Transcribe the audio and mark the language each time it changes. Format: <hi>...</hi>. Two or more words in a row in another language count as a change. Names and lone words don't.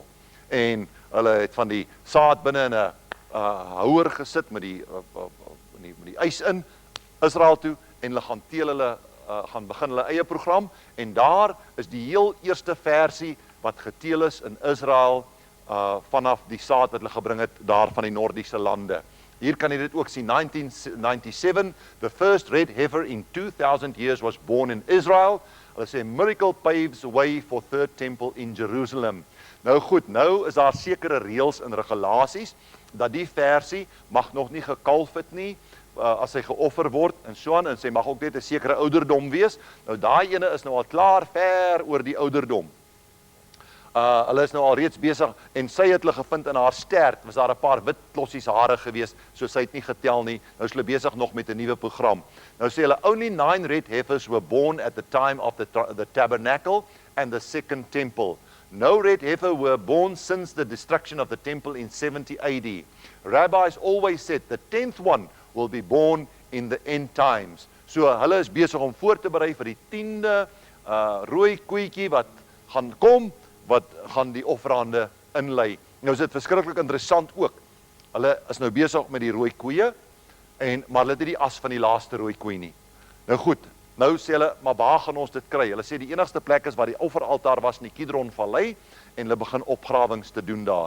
<af>En hulle het van die saad binne in 'n houer gesit met die ys in Israel toe, en hulle gaan teel hulle, gaan begin hulle eie program, en daar is die heel eerste versie wat geteel is in Israel, vanaf die saad wat hulle gebring het daar van die Nordiese lande. Hier kan jy dit ook sien, 1997,</af> <en>the first red heifer in 2000 years was born in Israel.</en> <af>Hulle sê,</af> <en>miracle paves the way for third temple in Jerusalem.</en> <af>Nou goed, nou is daar sekere reëls en regulasies, dat die versie mag nog nie gekalf het nie, as hy geoffer word, en so aan, en sy mag ook net 'n sekere ouderdom wees. Nou daai ene is nou al klaar ver oor die ouderdom. Hulle is nou al reeds besig, en sy het hulle gevind in haar stert, was daar 'n paar wit klossies hare gewees, so sy het nie getel nie. Nou is hulle besig nog met 'n nuwe program. Nou sê hulle,</af> <en>only 9 red heifers were born at the time of the tabernacle and the second temple. No red heifer were born since the destruction of the temple in 70 AD. Rabbis always said the 10th one will be born in the end times.</en> <af>So hulle is besig om voor te berei vir die 10de rooi koetjie wat gaan kom, wat gaan die offerhande inlei. Nou is dit verskriklik interessant ook. Hulle is nou besig met die rooi koeie, maar hulle het nie die as van die laaste rooi koei nie. Nou goed, nou sê hulle, maar waar gaan ons dit kry? Hulle sê die enigste plek is waar die offeraltaar was in die Kidron Vallei, en hulle begin opgrawings te doen daar.</af>